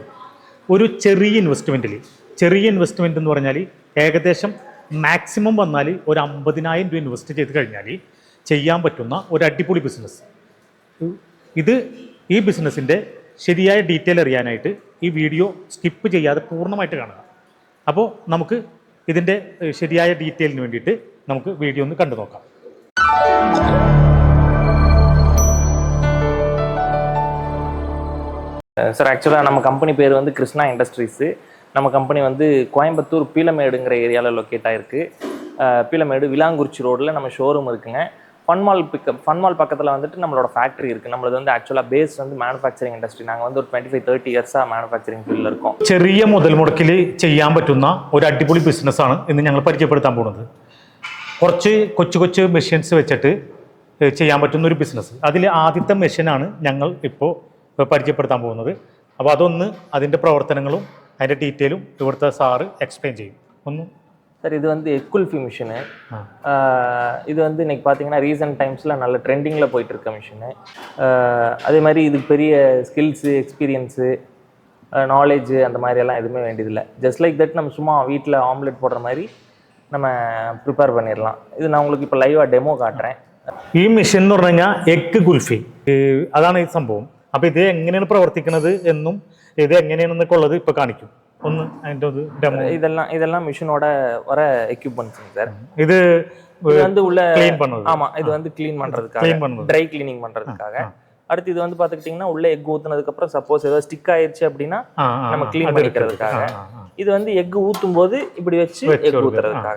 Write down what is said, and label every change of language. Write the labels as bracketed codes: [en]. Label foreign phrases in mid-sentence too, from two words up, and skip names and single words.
[ml] ഒരു ചെറിയ ഇൻവെസ്റ്റ്മെൻറ്റ് എന്ന് പറഞ്ഞാൽ ഏകദേശം മാക്സിമം വന്നാൽ ഒരു 50,000 രൂപ ഇൻവെസ്റ്റ് ചെയ്ത് കഴിഞ്ഞാൽ ചെയ്യാൻ പറ്റുന്ന ഒരു അടിപൊളി ബിസിനസ്. ഈ ബിസിനസ്സിൻ്റെ ശരിയായ ഡീറ്റെയിൽ അറിയാനായിട്ട് ഈ വീഡിയോ സ്കിപ്പ് ചെയ്യാതെ പൂർണ്ണമായിട്ട് കാണുക. അപ്പോൾ നമുക്ക് ഇതിൻ്റെ ശരിയായ ഡീറ്റെയിലിന് വേണ്ടിയിട്ട് നമുക്ക് വീഡിയോ ഒന്ന് കണ്ടു നോക്കാം. [ta] சார், ஆக்சுவலாக நம்ம கம்பெனி பேர் வந்து கிருஷ்ணா இண்டஸ்ட்ரீஸு. நம்ம கம்பெனி வந்து கோயம்புத்தூர் பீலமேடுங்கிற ஏரியாவில் லொக்கேட் ஆகிருக்கு. பீலமேடு விலாங்குறிச்சி ரோடில் நம்ம ஷோரூம் இருக்குங்க. ஃபன்மால் பக்கத்தில் வந்துட்டு நம்மளோட ஃபேக்ட்ரி இருக்குது. நம்மளது வந்து ஆக்சுவலாக பேஸ் வந்து [en] manufacturing industry. [ta] நாங்கள் வந்து ஒரு 25-30 ഇയേഴ്സാக [en] manufacturing field [ta] இருக்கோம். [ml] ചെറിയ മുതൽ മുടക്കിൽ ചെയ്യാൻ പറ്റുന്ന ഒരു അടിപൊളി ബിസിനസ്സാണ് ഇന്ന് ഞങ്ങൾ പരിചയപ്പെടുത്താൻ പോകുന്നത്. കുറച്ച് കൊച്ചു മെഷീൻസ് വെച്ചിട്ട് ചെയ്യാൻ പറ്റുന്ന ഒരു ബിസിനസ്. അതിൽ ആദ്യത്തെ മെഷീനാണ് ഞങ്ങൾ ഇപ്പോൾ പരിചയപ്പെടുത്താൻ പോകുന്നത്. അപ്പോൾ അതിൻ്റെ പ്രവർത്തനങ്ങളും അതിൻ്റെ ഡീറ്റെയിലും ഇവിടുത്തെ സാറ് എക്സ്പ്ലെയിൻ ചെയ്യും. ഒന്ന് [ta] சார், இது வந்து எக் குல்ஃபி மிஷினு. இது வந்து இன்றைக்கி பார்த்தீங்கன்னா [en] recent times [ta] நல்ல ட்ரெண்டிங்கில் போயிட்டுருக்க மிஷினு. அதே மாதிரி இதுக்கு பெரிய ஸ்கில்ஸு, எக்ஸ்பீரியன்ஸு, நாலேஜு அந்த மாதிரியெல்லாம் எதுவுமே வேண்டியதில்லை. [en] just like that [ta] நம்ம சும்மா வீட்டில் ஆம்லெட் போடுற மாதிரி நம்ம ப்ரிப்பேர் பண்ணிடலாம். இது நான் உங்களுக்கு இப்போ லைவாக டெமோ காட்டுறேன். [ml] ഈ മെഷീൻ എന്ന് പറഞ്ഞു കഴിഞ്ഞാൽ എഗ് കുൽഫി, അതാണ് ഈ സംഭവം. അപ്പോൾ ഇത് എങ്ങനെയാണ് പ്രവർത്തിക്കുന്നത് എന്നും ഇത് എങ്ങനെയാണെന്നൊക്കെ ഉള്ളത് ഇപ്പോൾ കാണിക്കും. ഒന്ന് അതിൻ്റെ ഒരു ഡെമോ. [ta] இதெல்லாம் மிஷினோட வர எக்யூப்மெண்ட்ஸுங்க சார். இது வந்து உள்ள க்ளீன் பண்ணுறது. ஆமாம், இது வந்து க்ளீன் பண்ணுறதுக்காக, [en] dry cleaning [ta] பண்ணுறதுக்காக. அடுத்து இது வந்து பார்த்துக்கிட்டிங்கன்னா உள்ள எக் ஊற்றுனதுக்கப்புறம் சப்போஸ் ஏதாவது ஸ்டிக் ஆயிடுச்சு அப்படின்னா நம்ம க்ளீன் பண்ணிக்கிறதுக்காக. இது வந்து எக் ஊற்றும் போது இப்படி வச்சு எக் ஊற்றுறதுக்காக.